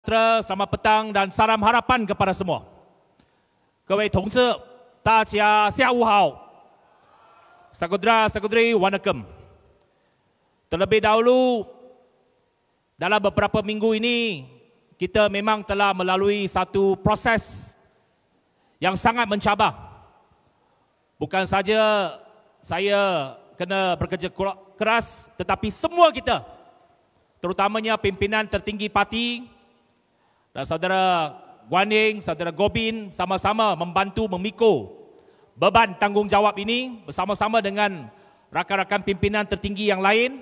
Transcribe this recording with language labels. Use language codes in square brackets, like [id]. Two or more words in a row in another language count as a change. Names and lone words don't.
[ms] Selamat petang dan salam harapan kepada semua. [zh] 各位同志，大家下午好。 [ms] Saudara-saudari, wanakkam. Terlebih dahulu, dalam beberapa minggu ini, kita memang telah melalui satu proses yang sangat mencabar. Bukan saja saya kena bekerja keras, tetapi semua kita, terutamanya pimpinan tertinggi parti, dan saudara Guaning, saudara Gobin sama-sama membantu memikul beban tanggungjawab ini bersama-sama dengan rakan-rakan pimpinan tertinggi yang lain.